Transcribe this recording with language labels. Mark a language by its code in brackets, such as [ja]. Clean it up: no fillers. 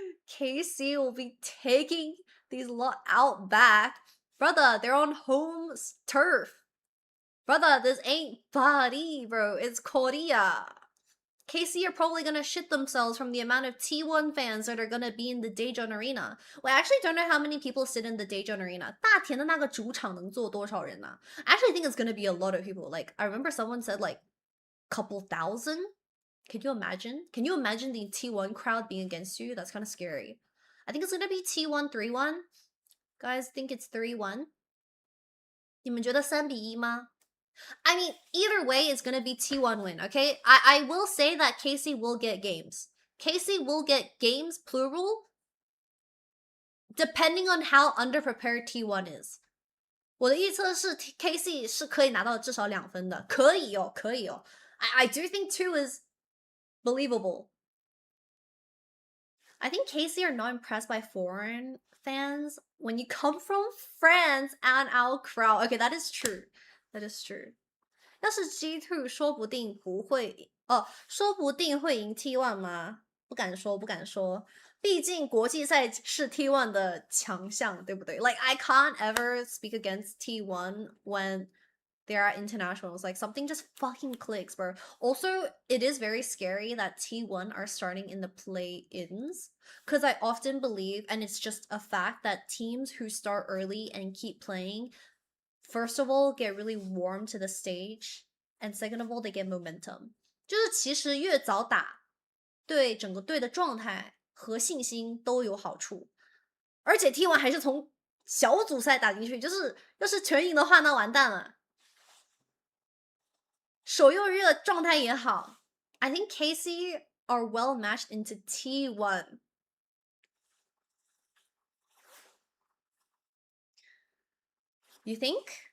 [en] KC will be taking these lot out back. Brother, they're on home turf. Brother, this ain't Bali, bro. It's Korea. KC are probably gonna shit themselves from the amount of T1 fans that are gonna be in the Daejeon Arena. Well, I actually don't know how many people sit in the Daejeon Arena. [zh] 大田的那个主场能坐多少人啊? [en] I actually think it's gonna be a lot of people. Like, I remember someone said like couple thousand. Can you imagine? Can you imagine the T1 crowd being against you? That's kind of scary. I think it's gonna be T1 3-1. Guys think it's 3-1? [zh] 你们觉得3比1吗? [en] I mean, either way, it's gonna be T1 win, okay? I will say that KC will get games. KC will get games, plural, depending on how underprepared T1 is. [zh] 我的预测是 KC 是可以拿到至少2分的，可以哦，可以哦。 [en] I do think 2 is believable. I think KC are not impressed by foreign fans. When you come from France and our crowd, okay, that is true. That is true. [zh] 要是 G2 说不定不会说不定会赢 T1 吗？不敢说，不敢说。毕竟国际赛是 T1 的强项，对不对？ [en] Like I can't ever speak against T1 when there are internationals. Like something just fucking clicks, bro. Also, it is very scary that T1 are starting in the play-ins, because I often believe, and it's just a fact, that teams who start early and keep playing, first of all, get really warm to the stage, and second of all, they get momentum. [zh] 就是其实越早打，对整个队的状态和信心都有好处。而且 T1 还是从小组赛打进去，就是要是全赢的话，那完蛋了。手又热，状态也好。 [en] I think KC are well matched into T1. You think?